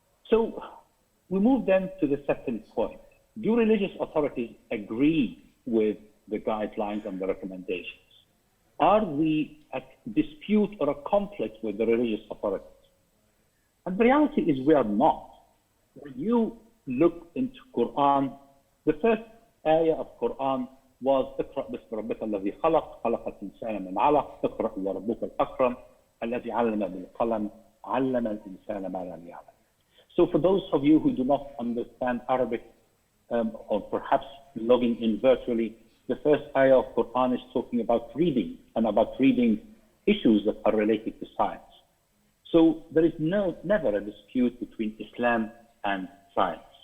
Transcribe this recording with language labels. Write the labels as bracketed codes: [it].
[en] So we move then to the second point. Do religious authorities agree with the guidelines and the recommendations? Are we at dispute or a conflict with the religious authorities? And the reality is we are not. When you look into Quran, the first ayah of Quran was [ar] اقرأ باسم ربك الذي خلق خلق الإنسان من علق اقرأ وربك الأكرم الذي علم بالقلم علم الإنسان ما لم يعلم. [en] So for those of you who do not understand Arabic or perhaps logging in virtually, the first ayah of Quran is talking about reading and about reading issues that are related to science. So there is never a dispute between Islam and science.